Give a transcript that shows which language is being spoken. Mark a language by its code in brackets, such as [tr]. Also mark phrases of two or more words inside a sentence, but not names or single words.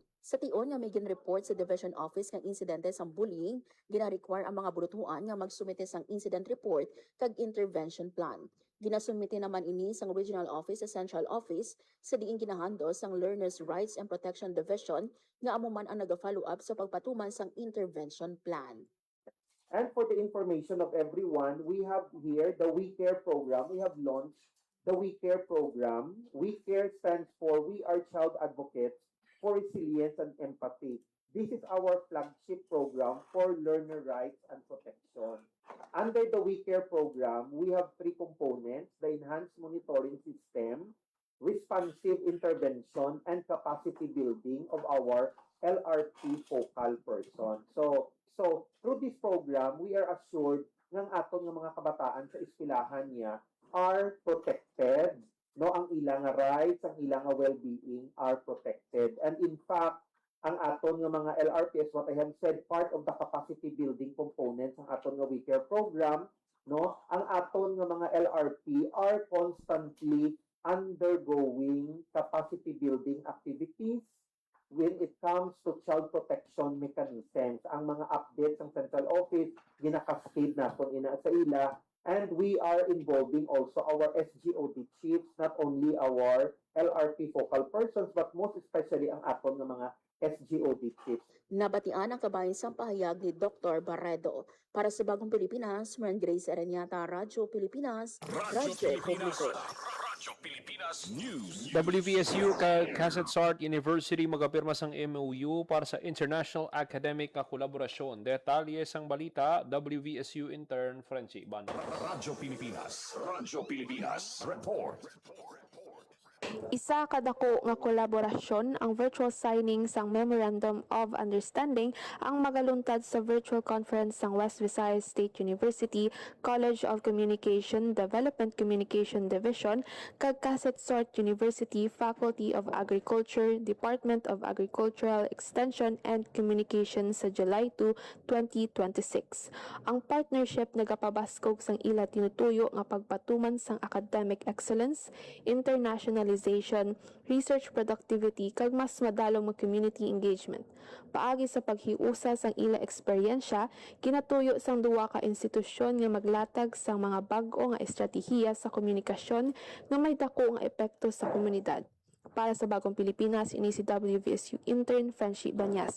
[hil] Sa tion nga may ginreport sa Division Office nga insidente sang bullying, gina-require ang mga buluthuan nga magsumite sang [en] incident report [hil] kag [en] intervention plan. [hil] Ginasumite naman ini sang Regional Office sa Central Office sa diin ginahandle sang Learners' Rights and Protection Division nga amo man ang naga-follow up sa pagpatuman sang [en] intervention plan. And for the information of everyone, we have here the We Care program. We have launched the We Care program. We Care stands for We Are Child Advocates for Resilience and Empathy. This is our flagship program for learner rights and protection. Under the We Care program, we have three components: the enhanced monitoring system, responsive intervention, and capacity building of our LRT focal person. So through this program, we are assured [hil] ng aton ng mga kabataan sa eskwelahan niya [en] are protected. [hil] No, ang ilang rights, ang ilang [en] well-being are protected. And in fact, [hil] ang aton ng mga LRPs, [en] what I have said, part of the capacity building components [hil] ng aton ng [en] We Care program, [hil] no, ang aton ng mga [en] LRP are constantly undergoing capacity building activities when it comes to child protection mechanisms. [hil] Ang mga updates ng Central Office, ginakascade natin sa ila, [en] and we are involving also our SGOD chiefs, not only our LRP focal persons, but most especially [hil] ang aton ng mga [en] SGOD chiefs. [hil] Nabatian ang kabayan sa pahayag ni Dr. Barredo. Para sa Bagong Pilipinas, Marian Grace Aranyata, Radyo Pilipinas, Radyo Publiko. Radyo Pilipinas News. WVSU Kasetsart University magapirma sang MOU para sa [en] international academic [hil] na kolaborasyon. Detalye sang balita, WVSU intern Frenchie Banda. Radyo Pilipinas. Radyo Pilipinas. Report. Isa kadako nga kolaborasyon ang virtual signing sang Memorandum of Understanding ang magaluntad sa virtual conference sang West Visayas State University College of Communication Development Communication Division kag Kasetsort University Faculty of Agriculture Department of Agricultural Extension and Communication sa July 2, 2026. Ang partnership nagapabaskog sang ila tinutuyo nga pagpatuman sang [en] academic excellence, [hil] internationalization, [en] research productivity [hil] kag mas madalong mag- [en] community engagement. [hil] Paagi sa paghiusa sang ila eksperyensya, kinatuyo sang duwa ka institusyon nga maglatag sang mga bag-o nga estratehiya sa komunikasyon nga may dako nga epekto sa komunidad. Para sa Bagong Pilipinas, ini si WVSU intern Friendship Banyas.